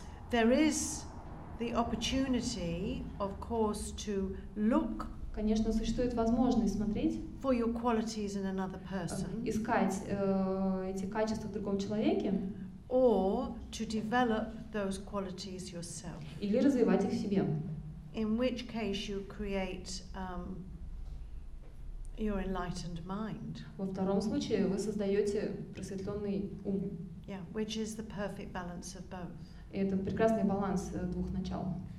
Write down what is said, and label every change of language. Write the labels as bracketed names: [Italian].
[English] There is the opportunity, of course, to look. [Russian] Конечно, существует возможность смотреть, [English] for your qualities in another person, [Russian] искать эти качества в другом человеке, [English] or to develop those qualities yourself. [Russian] Или развивать их в себе. [English] In which case you create your enlightened mind. [Russian] Во втором случае вы создаете просветленный ум. [English] Yeah, which is the perfect balance of both. [Russian] И это прекрасный баланс двух начал.